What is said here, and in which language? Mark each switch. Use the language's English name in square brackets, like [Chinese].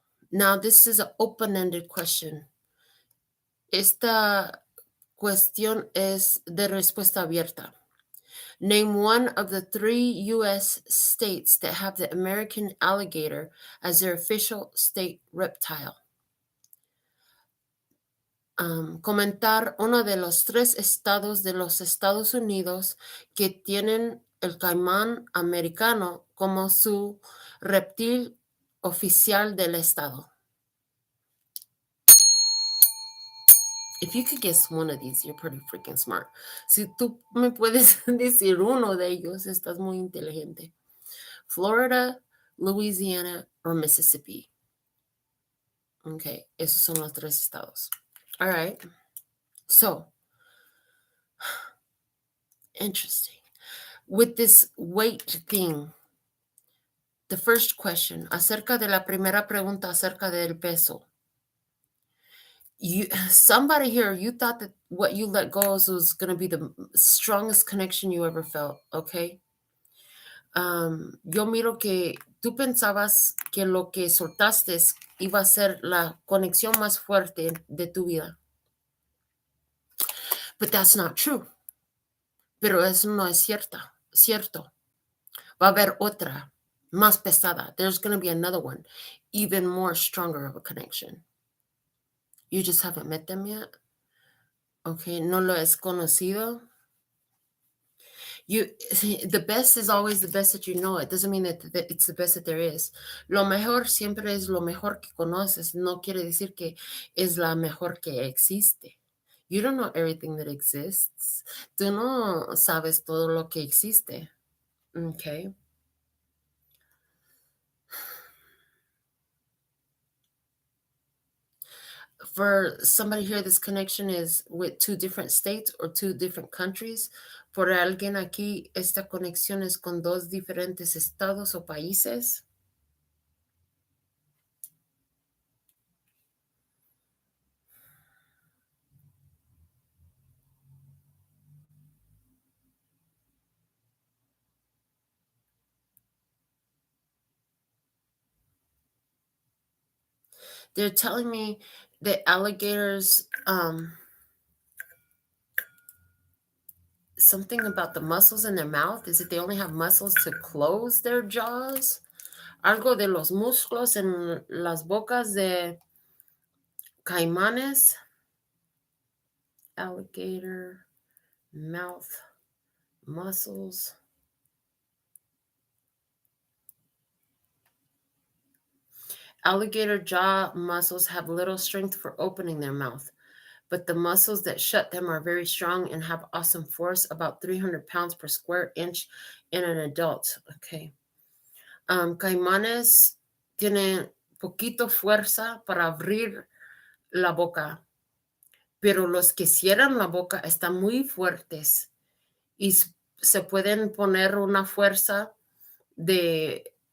[English] Now, this is an open-ended question. [Spanish] Esta cuestión es de respuesta abierta. [English] Name one of the 3 U.S. states that have the American alligator as their official state reptile. [Spanish] Comentar uno de los 3 estados de los Estados Unidos que tienen el caimán americano como su reptil oficial del estado. [English] If you could guess one of these, you're pretty freaking smart. [Spanish] Si tú me puedes decir uno de ellos, estás muy inteligente. [English] Florida, Louisiana, or Mississippi. [Spanish] Okay, esos son los 3 estados. [English] All right. So, interesting. With this weight thing, the first question, [Spanish] acerca de la primera pregunta acerca del peso. [English] Somebody here, you thought that what you let go of was going to be the strongest connection you ever felt, okay? [Spanish] Yo miro que tú pensabas que lo que soltaste iba a ser la conexión más fuerte de tu vida. [English] But that's not true. [Spanish] Pero eso no es cierto. Va a haber otra más pesada. [English] There's going to be another one, even more stronger of a connection. You just haven't met them yet. Okay, [Spanish] no lo has conocido. [English] The best is always the best that you know. It doesn't mean that it's the best that there is. [Spanish] Lo mejor siempre es lo mejor que conoces. No quiere decir que es la mejor que existe. [English] You don't know everything that exists. [Spanish] Tú no sabes todo lo que existe. [English] Okay. For somebody here, this connection is with 2 different states or 2 different countries. [Spanish] Por alguien aquí, esta conexión es con 2 diferentes estados o países. [English] They're telling me that alligators, something about the muscles in their mouth. Is it they only have muscles to close their jaws? [Spanish] Algo de los músculos en las bocas de caimanes. [English] Alligator mouth muscles. Alligator jaw muscles have little strength for opening their mouth, but the muscles that shut them are very strong and have awesome force, about 300 pounds per square inch in an adult. Okay. [Spanish] Caimanes tienen poquito fuerza para abrir la boca, pero los que cierran la boca están muy fuertes y se pueden poner una fuerza de